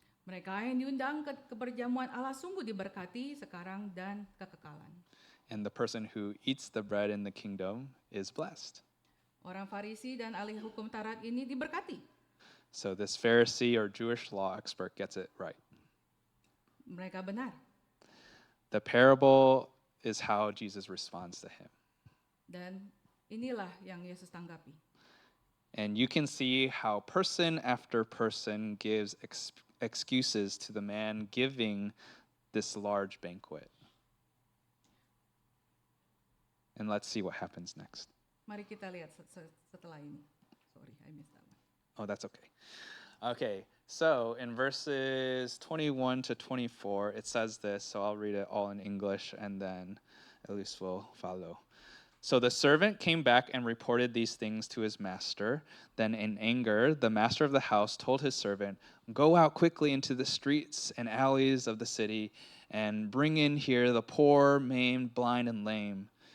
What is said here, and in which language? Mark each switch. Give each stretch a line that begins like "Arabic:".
Indonesian: Mereka yang diundang ke perjamuan Allah sungguh diberkati sekarang dan kekekalan.
English: And the person who eats the bread in the kingdom is blessed.
Indonesian: Orang Farisi dan ahli hukum Taurat ini diberkati.
English: So this Pharisee or Jewish law expert gets it right.
Indonesian: Mereka benar.
English: The parable is how Jesus responds to him.
Indonesian: Dan inilah yang Yesus tanggapi.
English: And you can see how person after person gives excuses to the man giving this large banquet. And let's see what happens next.
Indonesian: Mari kita lihat setelah ini.
English: Sorry, I missed that one. Oh, that's okay. Okay, so in verses 21 to 24, it says this, so I'll read it all in English and then Elise will follow. So the servant came back and reported these things to his master. Then in anger, the master of the house told his servant, "Go out quickly into the streets and alleys of the city and bring in here the poor, maimed, blind, and lame."